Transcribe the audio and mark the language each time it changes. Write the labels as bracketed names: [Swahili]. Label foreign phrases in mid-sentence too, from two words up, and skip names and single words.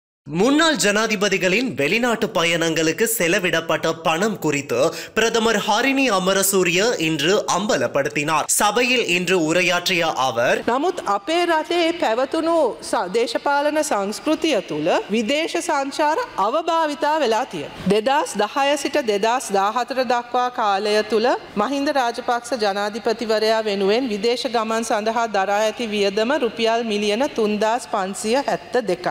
[Tamil] முன்னாள் ஜனாதிபதிகளின் வெளிநாட்டு பயணங்களுக்கு செலவிடப்பட்ட பணம் குறித்து பிரதமர் ஹரிணி அமரசூரிய இன்று அம்பலப்படுத்தினார். சபையில் இன்று உரையாற்றிய அவர், [Sinhala] නමුත් අපේ රටේ පැවතුණු දේශපාලන සංස්කෘතිය තුළ විදේශ සංචාර අවභාවිතා වෙලා තියෙනවා. 2010 සිට 2014 දක්වා කාලය තුළ මහින්ද රාජපක්ෂ ජනාධිපතිවරයා වෙනුවෙන් විදේශ ගමන් සඳහා දරා ඇති වියදම රුපියල් මිලියන 3572යි.